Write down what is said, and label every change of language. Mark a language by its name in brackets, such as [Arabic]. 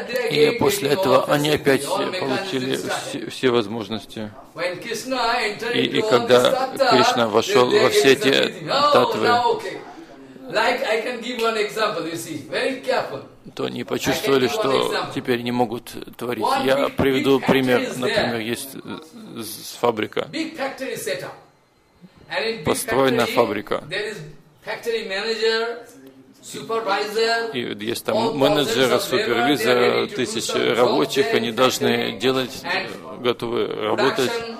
[Russian] И после этого они опять получили все возможности. И когда Кришна вошел во все эти татвы, [English] like I can give one example, you see, very careful. [Russian] То они почувствовали, что теперь не могут творить. Я приведу пример. Например, есть фабрика. [English] Big factory set up. And in [Russian] построена фабрика. [English] There is factory manager, supervisor. [Russian] И есть там менеджеры, супервизоры, тысячи рабочих, они должны делать, готовы работать.